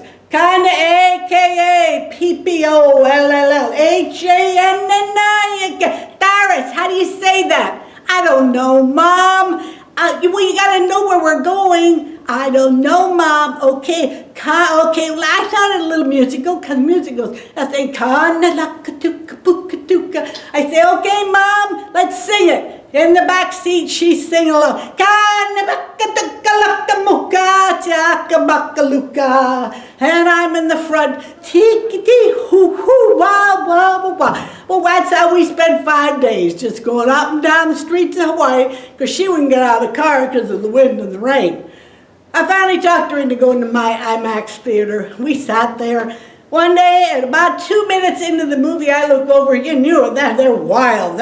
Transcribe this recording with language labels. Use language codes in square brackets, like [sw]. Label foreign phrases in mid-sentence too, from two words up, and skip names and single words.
[en] Kana A-K-A, P-P-O-L-L-L, H-A-N-N-I. Doris, how do you say that? I don't know, Mom. Well, you gotta know where we're going. I don't know, Mom. Okay, okay. Well, I sounded a little musical because musicals. I say ka-na-la-ka-tuka-puka-tuka. I say, okay, Mom, let's sing it. In the back seat, she's singing along. Ka-na-ba-ka-tuka-la-ka-muka-chaka-baka-luka. And I'm in the front. Tee-ki-tee-hoo-hoo-wah-wah-wah-wah. Well, that's how we spent 5 days, just going up and down the streets of Hawaii, because she wouldn't get out of the car because of the wind and the rain. I finally talked her into going to my IMAX theater. We sat there. One day, at about 2 minutes into the movie, I look over, you knew that they're wild.